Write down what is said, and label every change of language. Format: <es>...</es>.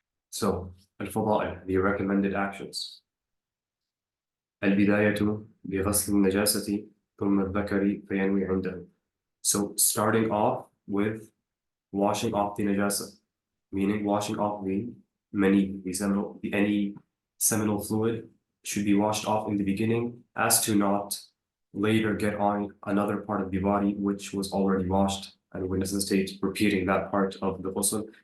<en>So, الفضائل, the recommended actions.</en> <ar>البداية بغسل النجاسة ثم الذكر فينوي عنده.</ar> <en>So, starting off with washing off the najasa, meaning washing off the mani, any seminal fluid should be washed off in the beginning, as to not later get on another part of the body which was already washed and would necessitate repeating that part of the ghusl.</en>